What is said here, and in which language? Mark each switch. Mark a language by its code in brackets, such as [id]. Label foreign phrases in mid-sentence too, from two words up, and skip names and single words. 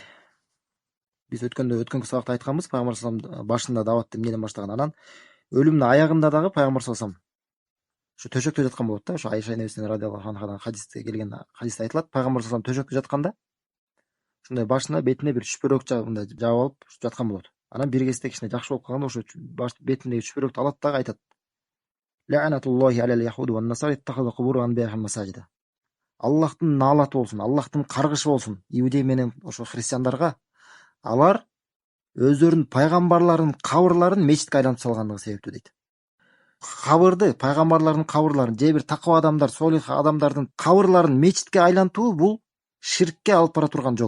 [ky] Биз өткөнкү сабакта айтканбыз, Пайгамбар [ar] صلى الله عليه وسلم [ky] башында даватты эмнеден баштаган, анан өлүмүнүн аягында дагы Пайгамбар [ar] صلى الله عليه وسلم [ky] ушу төшөктө жаткан болот да. Ушу Айша энебизден [ar] رضي الله عنها [ky] хадисте келген, хадисте айтылат, Пайгамбар [ar] صلى الله عليه وسلم [ky] төшөктө жатканда ушундай башына, бетине бир чүпөрөк мындай жаап алып жаткан болот. Анан бир кезде кичине жакшы болуп калганда ошо бетиндеги чүпөрөктү алат дагы айтат: [ar] لعنة الله على اليهود والنصارى اتخذوا قبور أنبيائهم مساجد. [ky] Аллахтын наалаты болсун, Аллахтын каргышы болсун иудей менен ошо христиандарга, алар өздөрүнүн пайгамбарларынын кабырларын мечитке айлантып салгандыгы себептүү дейт. Кабырды, пайгамбарлардын кабырларын же бир таква адамдар, солих адамдардын кабырларын мечитке айлантуу бул ширкке алып бара турган жол.